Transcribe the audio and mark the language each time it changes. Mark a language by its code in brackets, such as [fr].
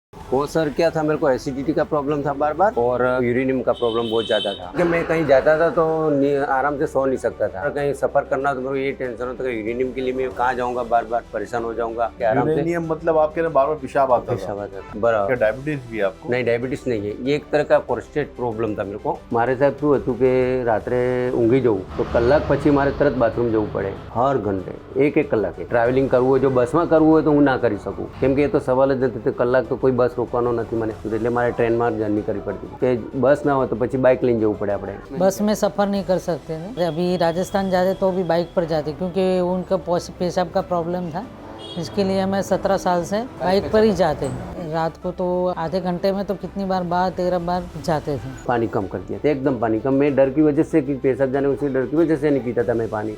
[hi] वो सर क्या था, मेरे को एसिडिटी का प्रॉब्लम था बार बार, और यूरिनियम का प्रॉब्लम बहुत ज़्यादा था कि मैं कहीं जाता था तो आराम से सो नहीं सकता था। और कहीं सफ़र करना तो मेरे को ये टेंशन होता कि यूरिनियम के लिए मैं कहाँ जाऊँगा, बार बार परेशान हो जाऊँगा कि आराम से यूरेनियम मतलब आपके ना बार बार पेशाब आता था? पेशाब आता था बराबर। क्या डायबिटीज भी है आपको? नहीं, डायबिटीज नहीं है, ये एक तरह का प्रोस्टेट प्रॉब्लम था मेरे को। [gu] मारे साहब શું હતું કે રાત્રે ઊંઘી જવું તો કલાક પછી મારે તરત બાથરૂમ જવું પડે, હર ઘંटे એક કલાકે ટ્રાવેલિંગ કરવું હોય, જો બસમાં કરવું હોય તો હું ના કરી શકું, કેમ કે એ તો સવાલ જ નથી, કલાક તો કોઈ બસ રોકવાનો નથી મને, એટલે મારે ટ્રેનમાં જર્ની કરવી પડતી કે બસ ના હોય તો પછી બાઇક લઈને જવું પડે આપણે। [hi] बस में सफ़र नहीं कर सकते थे। अभी राजस्थान जाते तो भी बाइक पर जाते, क्योंकि उनका पेशाब का प्रॉब्लम था। इसके लिए मैं 17 साल से बाइक पर ही जाते हैं। रात को तो आधे घंटे में तो कितनी बार 12-13 बार जाते थे। पानी कम कर दिया था, एकदम पानी कम। मैं डर की वजह से कि पेशाब जाने, उसी डर की वजह से नहीं पीता था मैं पानी।